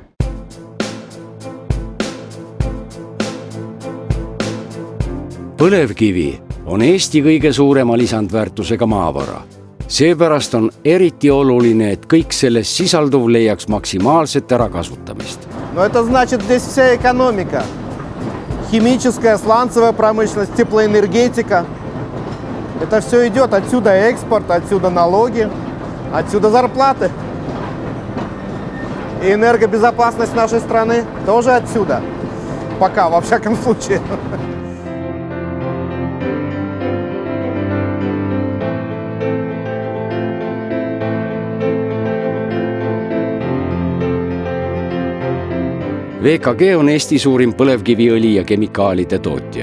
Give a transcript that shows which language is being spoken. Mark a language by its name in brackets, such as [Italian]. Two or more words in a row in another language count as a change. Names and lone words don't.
[Estonian] Põlevkivi on Eesti kõige suurema lisandväärtusega maavara. Seepärast on eriti oluline, et kõik selles sisalduv leiaks maksimaalset ärakasutamist. [Russian] Но это значит здесь вся экономика. Химическая, сланцевая промышленность, теплоэнергетика. Это все идет. Отсюда экспорт, отсюда налоги, отсюда зарплаты. И энергобезопасность нашей страны тоже отсюда. Пока, во всяком случае. [Estonian] VKG on Eesti suurim põlevkiviõli ja kemikaalide tootja.